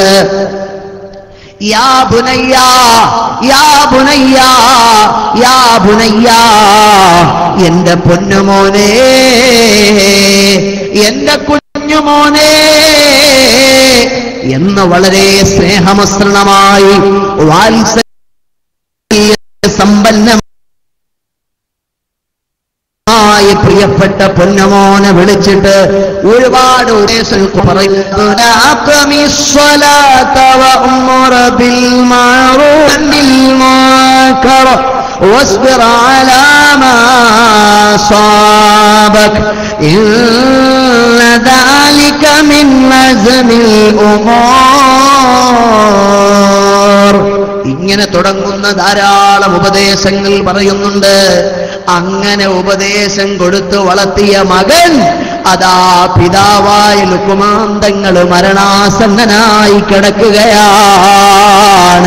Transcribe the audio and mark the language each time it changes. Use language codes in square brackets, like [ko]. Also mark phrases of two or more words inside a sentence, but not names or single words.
[ar] يا بني, يا بني, يا بني, [ml] എന്റെ പൊന്നുമോനെ, എന്റെ കുഞ്ഞുമോനെ എന്ന് വളരെ സ്നേഹമസൃണമായി വാത്സല്യ സമ്പന്നമായ പ്രിയപ്പെട്ട പൊന്നുമോനെ വിളിച്ചിട്ട് ഒരുപാട് ഉപദേശങ്ങൾ പറയുന്നു. [ar] واصبر على ما أصابك إن ذلك من عزم الأمور. [ml] ഇങ്ങനെ തുടങ്ങുന്ന ധാരാളം ഉപദേശങ്ങൾ പറയുന്നുണ്ട്. അങ്ങനെ ഉപദേശം കൊടുത്തു വളർത്തിയ മകൻ അതാ പിതാവായ ലുഖ്മാൻ തങ്ങൾ മരണാസന്നനായി കിടക്കുകയാണ്.